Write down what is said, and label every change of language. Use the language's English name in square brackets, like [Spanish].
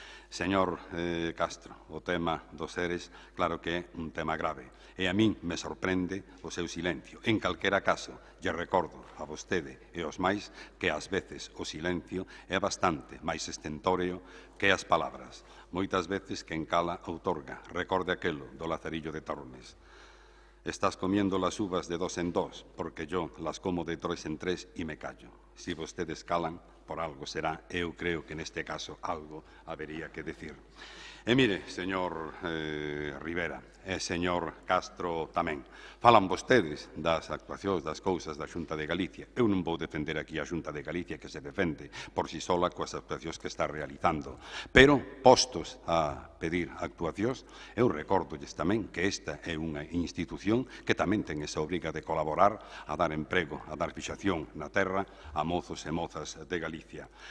[Galician] Señor Castro, o tema dos seres, claro que é un tema grave, e a min me sorprende o seu silencio. En calquera caso, lle recordo a vostede e aos máis que ás veces o silencio é bastante máis estentóreo que as palabras. Moitas veces quen cala outorga. Recorde aquelo do Lazarillo de Tormes. [Spanish] Estás comiendo las uvas de 2 en 2, porque yo las como de 3 en 3 y me callo. [Galician] Si vostedes calan, por algo será, eu creo que neste caso algo habería que decir. E mire, señor Rivera e señor Castro tamén, falan vostedes das actuacións, das cousas da Xunta de Galicia. Eu non vou defender aquí a Xunta de Galicia que se defende por si sola coas actuacións que está realizando. Pero, postos a pedir actuacións, eu recordolles tamén que esta é unha institución que tamén ten esa obriga de colaborar a dar emprego, a dar fixación na terra a mozos e mozas de Galicia.